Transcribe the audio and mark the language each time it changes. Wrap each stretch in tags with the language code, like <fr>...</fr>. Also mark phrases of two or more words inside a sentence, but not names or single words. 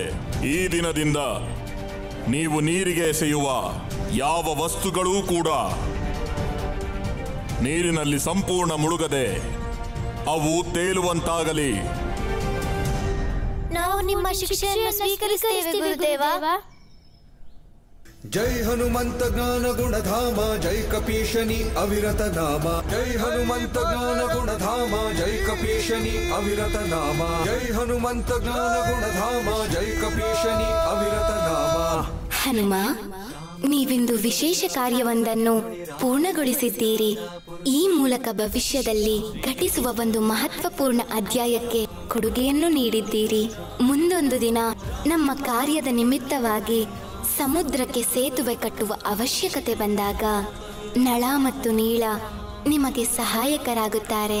<kn>ಈ ದಿನದಿಂದ ನೀವು ನೀರಿಗೆ ಎಸೆಯುವ ಯಾವ ವಸ್ತುಗಳೂ ಕೂಡ ನೀರಿನಲ್ಲಿ ಸಂಪೂರ್ಣ ಮುಳುಗದೆ ಅವು ತೇಲುವಂತಾಗಲಿ. ನಾವು ನಿಮ್ಮ ಶಿಕ್ಷೆಯನ್ನು ಸ್ವೀಕರಿಸುತ್ತೇವೆ ಗುರುದೇವ.</kn> <awa>जय हनुमंत ज्ञान गुणधाम जय कपीशनि अविरत नाम. जय हनुमंत ज्ञान गुणधाम जय कपीशनि अविरत नाम. जय हनुमंत ज्ञान गुणधाम जय कपीशनि अविरत नाम.</awa> <kn>ಹನುಮ, ನೀವಿಂದು ವಿಶೇಷ ಕಾರ್ಯವೊಂದನ್ನು ಪೂರ್ಣಗೊಳಿಸಿದ್ದೀರಿ. ಈ ಮೂಲಕ ಭವಿಷ್ಯದಲ್ಲಿ ಘಟಿಸುವ ಒಂದು ಮಹತ್ವಪೂರ್ಣ ಅಧ್ಯಾಯಕ್ಕೆ ಕೊಡುಗೆಯನ್ನು ನೀಡಿದ್ದೀರಿ. ಮುಂದೊಂದು ದಿನ ನಮ್ಮ ಕಾರ್ಯದ ನಿಮಿತ್ತವಾಗಿ ಸಮುದ್ರಕ್ಕೆ ಸೇತುವೆ ಕಟ್ಟುವ ಅವಶ್ಯಕತೆ ಬಂದಾಗ ನಳ ಮತ್ತು ನೀಳ ನಿಮಗೆ ಸಹಾಯಕರಾಗುತ್ತಾರೆ.</kn>